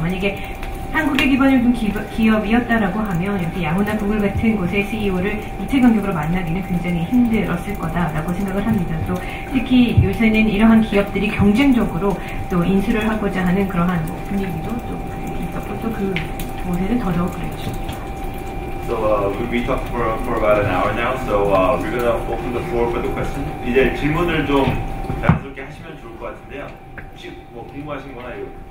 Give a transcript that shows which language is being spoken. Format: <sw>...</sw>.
<ko>만약에 한국에 기반을 둔 기업이었다라고 하면 이렇게 야후나 구글 같은 곳의 CEO를 이틀 간격으로 만나기는 굉장히 힘들었을 거다라고 생각을 합니다. 또 특히 요새는 이러한 기업들이 경쟁적으로 또 인수를 하고자 하는 그러한 뭐 분위기도 또 있었고 또 그 곳에는 더더욱 그랬죠.</ko> <en>So we talked for about an hour now. So we're gonna open the floor for the question.</en> <ko>이제 질문을 좀 자연스럽게 하시면 좋을 것 같은데요. 혹시 뭐 궁금하신 거나 이거</ko>